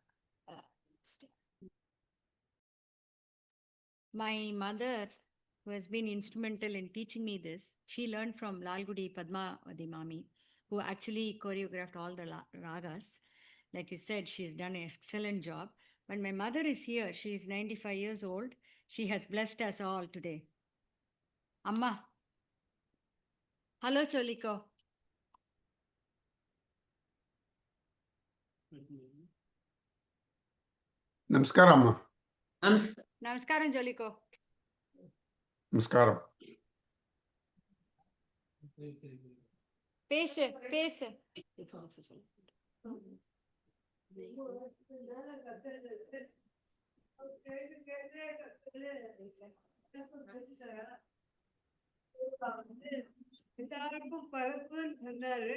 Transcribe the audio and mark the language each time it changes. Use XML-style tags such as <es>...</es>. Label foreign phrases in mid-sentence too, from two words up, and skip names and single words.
<en>My mother, who has been instrumental in teaching me this, she learned from Lalgudi Padmavati Mami, who actually choreographed all the ragas. Like you said, she's done an excellent job. But my mother is here. She is 95 years old. She has blessed us all today. Amma. Hello, Choliko. Namaskaram. Namaskaram, Choliko. Namaskaram. Pace.</en> <ta>எல்லாருக்கும் பரப்புன்னு சொன்னாரு.</ta>